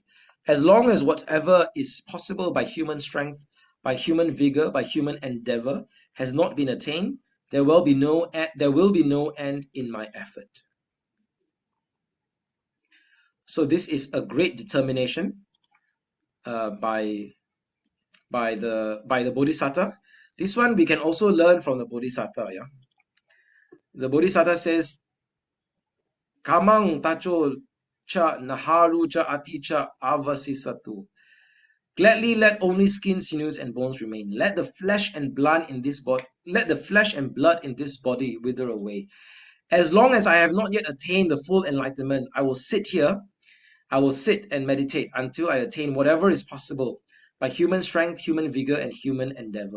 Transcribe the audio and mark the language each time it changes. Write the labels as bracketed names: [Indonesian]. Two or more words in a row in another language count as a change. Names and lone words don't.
[English] As long as whatever is possible by human strength, by human vigor, by human endeavor has not been attained, there will be no end in my effort. So this is a great determination by the Bodhisatta. This one we can also learn from the Bodhisatta. Yeah, the Bodhisatta says, [Pali] "Kamang tacho cha naharu cha ati cha avasisatu." [English] Gladly let only skin, sinews, and bones remain. Let the flesh and blood in this body wither away. As long as I have not yet attained the full enlightenment, I will sit and meditate until I attain whatever is possible by human strength, human vigor, and human endeavor.